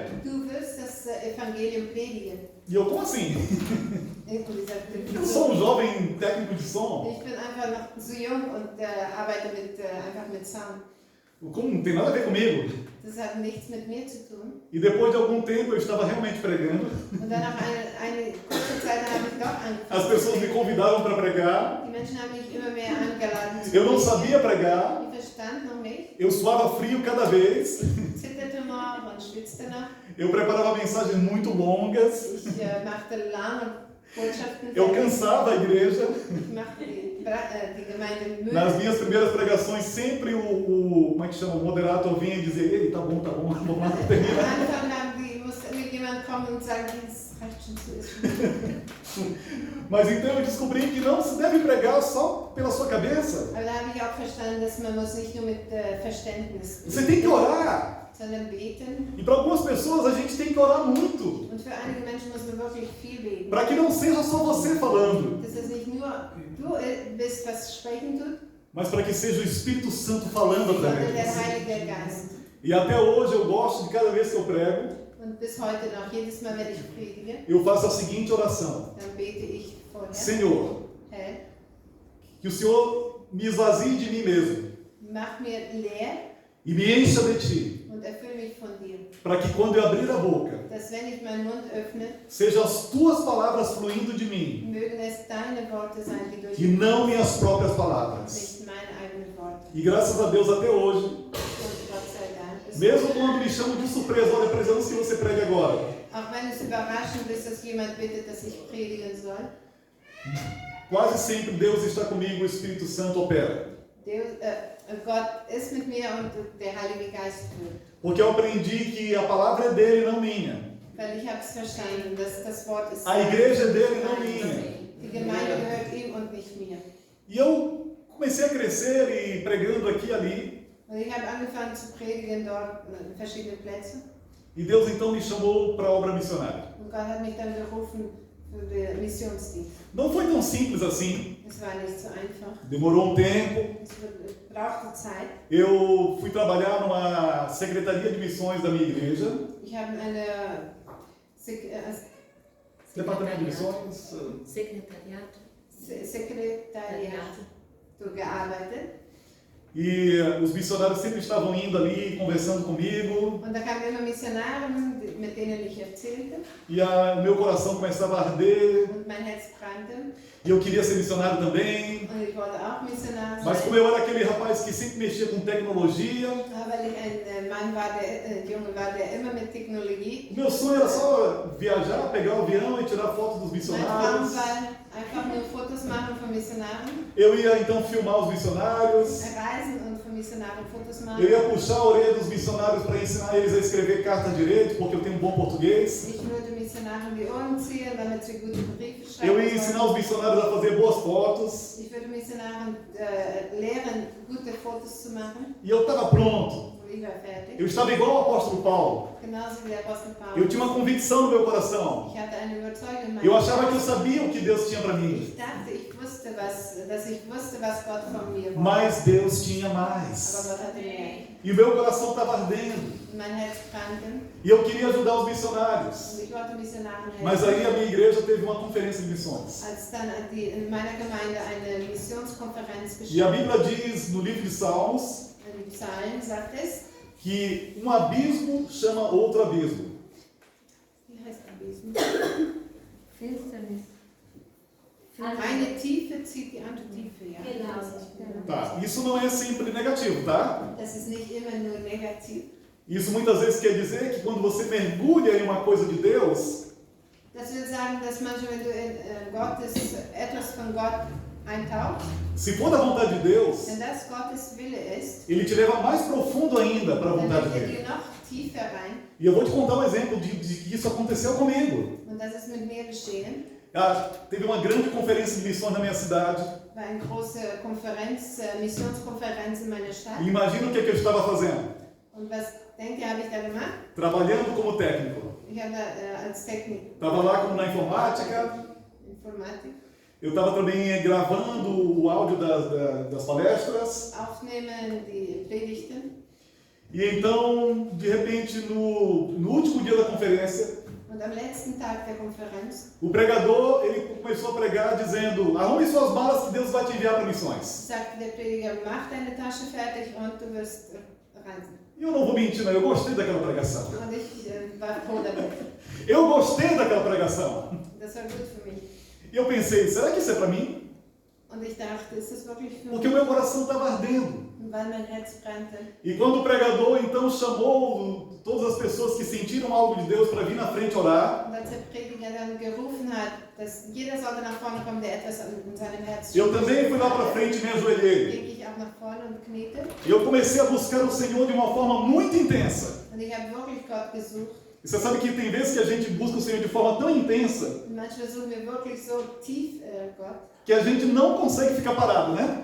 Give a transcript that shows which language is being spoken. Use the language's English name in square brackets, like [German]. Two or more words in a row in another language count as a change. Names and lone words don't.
[German] du wirst das Evangelium predigen. [Portuguese] E eu, como assim? [German] Und ich sagte, [Portuguese] Eu sou um jovem técnico de som. [German] ich bin einfach noch so jung und arbeite einfach mit Sound. [Portuguese] Como? Não tem nada a ver comigo. [German] Das hat nichts mit mir zu tun. [Portuguese] E depois de algum tempo eu estava realmente pregando. [German] Und dann nach eine kurze Zeit habe ich doch angefangen. [Portuguese] As pessoas me convidavam para pregar. [German] Die Menschen haben mich immer mehr eingeladen zu [Portuguese] Eu não [German] predigen. [Portuguese] sabia pregar. [German] Ich verstand noch nicht, [Portuguese] Eu suava frio cada vez. [German] zitterte noch und schwitzte noch. [Portuguese] Eu preparava mensagens muito longas. [German] Ich machte lange Botschaften. [Portuguese] Eu cansava a igreja. [German] Ich machte die Gemeinde müde. [Portuguese] Nas minhas primeiras pregações, sempre como é que chama? O moderator vinha e dizia, ei, tá bom, vamos lá, [German] Am [Portuguese] termina. [German] Anfang musste jemand kommen und sagen, das reicht schon zu, ist schon. [Portuguese] Mas então eu descobri que não se deve pregar só pela sua cabeça. [German] Aber da habe ich auch verstanden, dass man muss nicht nur mit Verständnis [Portuguese] Você tem que orar. [German] sondern beten. [Portuguese] E para algumas pessoas a gente tem que orar muito. [German] Und für einige Menschen muss man wirklich viel beten. [Portuguese] Para que não seja só você falando, [German] Dass es nicht nur du bist, was sprechen tut, [Portuguese] mas para que seja o Espírito Santo falando [German] sondern [Portuguese] através de [German] der [Portuguese] você. [German] Heilige Geist. [Portuguese] E até hoje eu gosto de cada vez que eu prego, [German] Und bis heute noch, jedes Mal, wenn ich predige, [Portuguese] eu faço a seguinte oração. [German] dann bete ich vorher, [Portuguese] Senhor, [German] Herr, [Portuguese] que o Senhor me esvazie de mim mesmo [German] mach mir leer [Portuguese] e me encha de Ti, [German] und erfülle mich von dir. [Portuguese] para que quando eu abrir a boca, [German] Dass wenn ich meinen Mund öffne, [Portuguese] sejam as Tuas palavras fluindo de mim [German] mögen es deine Worte sein, die durch [Portuguese] e não minhas próprias palavras. [German] nicht meine eigenen Worte. [Portuguese] E graças a Deus até hoje, [German] Und Gott sei Dank. [Portuguese] mesmo quando me chamam de surpresa, olha, precisamos que você pregue agora. [German] Auch wenn es überraschend ist, dass jemand bittet, dass ich predigen soll, [Portuguese] Quase sempre Deus está comigo, o Espírito Santo opera. [German] Gott ist mit mir und der Heilige Geist führt. [Portuguese] Porque eu aprendi que a palavra é dele, não minha. [German] Weil ich habe es verstanden, dass das Wort ist. [Portuguese] A igreja é dele, não minha. [German] Die Gemeinde gehört ihm und nicht mir. [Portuguese] E eu comecei a crescer e pregando aqui e ali. [German] Und ich habe angefangen zu predigen dort in verschiedenen Plätzen. [Portuguese] E Deus então me chamou para a obra missionária. [German] Und Gott hat mich dann gerufen für den Missionsdienst. [Portuguese] Não foi tão simples assim. [German] Es war nicht so einfach. [Portuguese] Demorou um tempo. [German] Es brauchte Zeit. [Portuguese] Eu fui trabalhar numa secretaria de missões da minha igreja. [German] Ich habe in einer [Portuguese] Departamento de missões. [German] Sekretariat. Sekretariat gearbeitet. [Portuguese] E os missionários sempre estavam indo ali, conversando comigo. [German] Und da kamen immer Missionare, mit denen ich erzählte. [Portuguese] E o meu coração começava a arder. [German] Und mein Herz brannte. [Portuguese] E eu queria ser missionário também. [German] Und ich wollte auch Missionar [Portuguese] Mas [German] sein. [Portuguese] como eu era aquele rapaz que sempre mexia com tecnologia, [German] Weil ich ein Mann war, Junge war, der immer mit Technologie. [Portuguese] meu sonho era só viajar, pegar o avião e tirar fotos dos [German] Mein Traum [Portuguese] missionários. [German] war, einfach nur Fotos machen von Missionaren. [Portuguese] Eu ia então filmar os missionários. [German] Reisen und von Missionaren Fotos machen. [Portuguese] Eu ia puxar a orelha dos missionários para ensinar eles a escrever carta direito, porque eu tenho um bom português. [German] Ich würde Missionaren die Ohren ziehen, damit sie gute Briefe schreiben. [Portuguese] Eu ia ensinar os missionários a fazer boas fotos. [German] Ich würde Missionaren lehren, gute Fotos zu machen. [Portuguese] E eu estava pronto. [German] Und ich war fertig. [Portuguese] Eu estava igual ao apóstolo Paulo. [German] Genauso wie der Apostel Paulus. [Portuguese] Eu tinha uma convicção no meu coração. [German] Ich hatte eine Überzeugung in meinem [Portuguese] Eu achava que eu sabia o que Deus tinha para mim. [German] Ich dachte, dass ich wusste, was Gott von mir wollte. [Portuguese] Mas Deus tinha [German] Aber [Portuguese] mais. [German] Gott hatte mehr. [Portuguese] E o meu coração estava ardendo. [German] Und mein Herz brannte. [Portuguese] E eu queria ajudar os missionários. [German] Und ich wollte Missionaren helfen. [Portuguese] Mas aí a minha igreja teve uma conferência de missões. [German] Als dann in meiner Gemeinde eine Missionskonferenz [Portuguese] E a [German] geschah, [Portuguese] Bíblia diz no livro de Salmos [German] in Psalmen sagt es, que um abismo chama outro abismo. wie heißt Abismus? Finsternis. Eine Tiefe zieht die andere Tiefe, ja. Genau. [Portuguese] Tá, isso não é sempre negativo, tá? [German] Das ist nicht immer nur negativ. [Portuguese] Isso muitas vezes quer dizer que quando você mergulha em uma coisa de Deus, [German] Das will sagen, dass manchmal, wenn du in etwas von Gott eintauchst, [Portuguese] se for da vontade de Deus, [German] wenn das Gottes Wille ist, [Portuguese] ele te leva mais profundo ainda para a [German] dann [Portuguese] vontade [German] wird er [Portuguese] dele. [German] dir noch tiefer rein. [Portuguese] E eu vou te contar um exemplo de que isso aconteceu comigo. [German] Und das ist mit mir geschehen. [Portuguese] Teve uma grande conferência de missões na minha cidade. [German] War eine große Konferenz, Missionskonferenz in meiner Stadt. [Portuguese] E imagina o que eu estava fazendo. [German] Und was denkt ihr, habe ich da gemacht? [Portuguese] Trabalhando como técnico. [German] Ich habe als Technik, [Portuguese] Estava lá como na informática. [German] Informatik, [Portuguese] Eu estava também gravando o áudio das palestras. [German] aufnehmen die Predigten. [Portuguese] E então, de repente, no último dia da conferência, [German] Und am letzten Tag der Konferenz [Portuguese] o pregador ele começou a pregar dizendo: arrume suas malas que Deus vai te enviar para missões. [German] sagte der Prediger, mach deine Tasche fertig und du wirst reisen. [Portuguese] E eu não vou mentir, não, eu gostei daquela pregação. [German] Und ich war froh damit. [Portuguese] Eu gostei daquela pregação. [German] Das war gut für mich. [Portuguese] E eu pensei: será que isso é para mim? [German] Und ich dachte, ist das wirklich für [Portuguese] Porque o [German] mich? [Portuguese] meu coração estava ardendo. [German] Weil mein Herz brannte. [Portuguese] E quando o pregador então chamou todas as pessoas que sentiram algo de Deus para vir na frente orar, [German] Und als der Prediger dann gerufen hat, dass jeder sollte nach vorne kommen, der etwas in seinem Herzen [Portuguese] eu também fui lá para frente e me ajoelhei. [German] ging ich auch nach vorne und kniete. [Portuguese] E eu comecei a buscar o Senhor de uma forma muito intensa. [German] Und ich habe wirklich Gott gesucht. [Portuguese] E você sabe que tem vezes que a gente busca o Senhor de forma tão intensa [German] Und manchmal suchen wir wirklich so tief Gott, [Portuguese] que a gente não consegue ficar parado, né?